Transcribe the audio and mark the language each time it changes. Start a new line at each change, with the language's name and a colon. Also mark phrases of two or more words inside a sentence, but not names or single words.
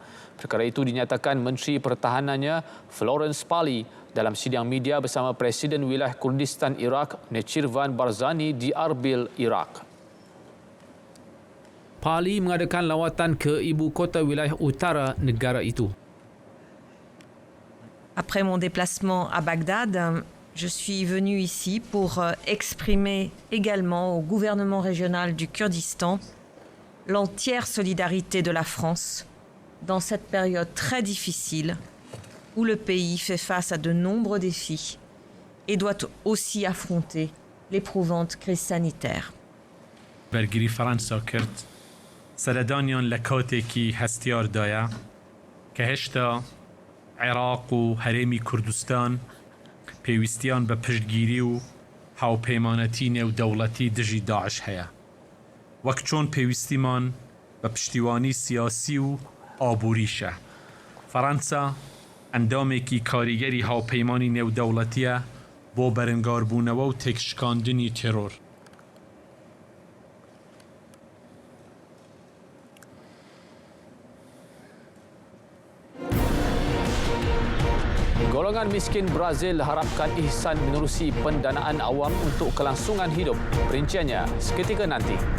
Malay: Perkara itu dinyatakan Menteri Pertahanannya Florence Parly dalam sidang media bersama Presiden Wilayah Kurdistan Iraq Nechirvan Barzani di Arbil, Iraq. Parly mengadakan lawatan ke ibu kota wilayah utara negara itu.
French: Après mon déplacement à Bagdad, je suis venu ici pour exprimer également au gouvernement régional du Kurdistan l'entière solidarité de la France dans cette période très difficile où le pays fait face à de nombreux défis et doit aussi affronter l'éprouvante crise sanitaire.
Central Kurdish: بەرگری فەڕەنسا کرد سەردانیان لە کاتێکی هەستیاردایە کە هێشتا عێراق و هەرێمی کوردستان پێویستیان بە پشتگیری و هاوپەیمانەتی نێودەوڵەتی دژی داعش هەیە وەک چۆن پێویستیمان بە پشتیوانی سیاسی و ئابووریشە. فەڕەنسا ئەندامێکی کاریگەری هاوپەیمانی نێودەوڵەتیە بۆ بەرەنگاربوونەوە و تێکشکاندنی تێرۆر.
Malay: Golongan miskin Brazil harapkan ihsan menerusi pendanaan awam untuk kelangsungan hidup. Perinciannya seketika nanti.